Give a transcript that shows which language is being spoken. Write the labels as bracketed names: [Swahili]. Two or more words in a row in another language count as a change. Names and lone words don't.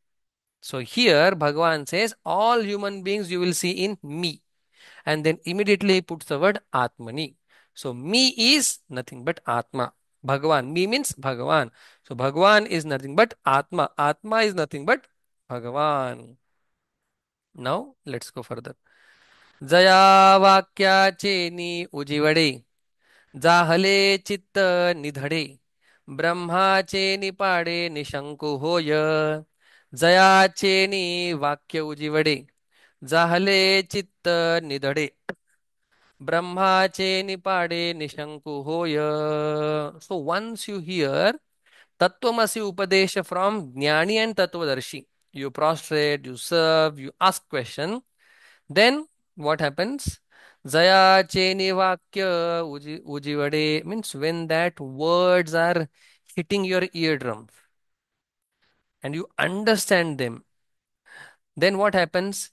[English] So here Bhagavan says all human beings you will see in me. And then immediately he puts the word Atmani. So me is nothing but Atma. Bhagavan. Me means Bhagavan. So Bhagavan is nothing but Atma. Atma is nothing but Bhagavan. Now let's go further. [Marathi] जया वाक्याचे नि उजिवडे जाहले चित्त निधडे ब्रह्माचे निपाडे निशंकु होय जयाचे नि वाक्य उजिवडे जाहले चित्त निधडे ब्रह्माचे निपाडे निशंकु होय. [English] So once you hear Tattvamasi Upadesha from Jnani and Tattvadarshi. You prostrate, you serve, you ask question. Then what happens? [Marathi] जया चेनि वाक्य उजिवडे [English] means when that words are hitting your eardrum and you understand them, then what happens?